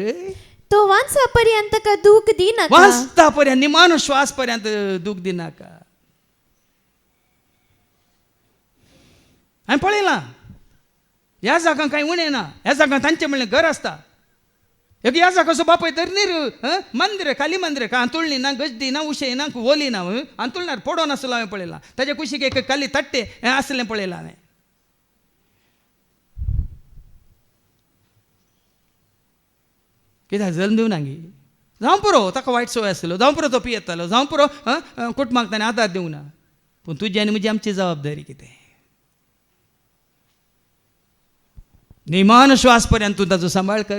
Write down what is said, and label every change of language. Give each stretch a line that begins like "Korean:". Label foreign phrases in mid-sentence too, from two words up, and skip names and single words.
Konkani: तो वाचपर्यंत का दूख दिनाका वाचता पर्यंत निमानो श्वास पर्यंत दूख दिनाका हांवें पळयलां ह्या जागांक कांय उणें ना ह्या जागांक तांचें म्हणलें घर आसता एक ह्या जागाचो बापूय धरणीर मंदिर खाली मंदिर का आंतुळणी ना गजदी ना उशे ना ओली ना आंतुळणार पडोन आसलो हांवें पळयलां ताच्या कुशीक एक खाली तट्टे हें आसलें पळयलां हांवें कित्याक जल्म दिवना गे जावं पुरो ताका वायट संवय आसलो जावं पुरो तो पियेतालो जावं पुरो कुटुंबाक ताणें आदार दिवंक ना पूण तुजी आनी म्हजी आमची जबाबदारी कितें निमान श्वास पर्यंत तूं ताचो सांबाळ कर